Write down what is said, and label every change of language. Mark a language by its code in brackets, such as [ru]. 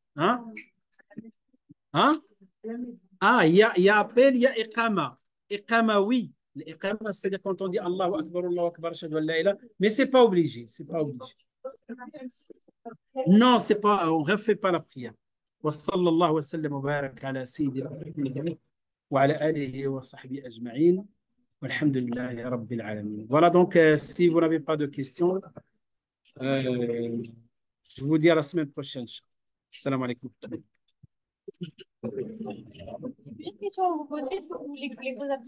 [fr] Hein? Hein? Ah, il y a appel, il y a iqama. Iqama, oui. L'iqama, c'est-à-dire quand on dit Allahu Akbar, ashhadu an la ilaha, mais c'est pas obligé. C'est pas obligé. Non, c'est pas, on ne refait pas la prière. [ar] وصلى الله وسلم وبارك على سيدنا محمد وعلى آله وصحبه أجمعين والحمد لله رب العالمين. [fr] Voilà donc, si vous n'avez pas de questions, je vous dis à la semaine prochaine. Salam alaikum. Une question à vous poser, est-ce que vous voulez que les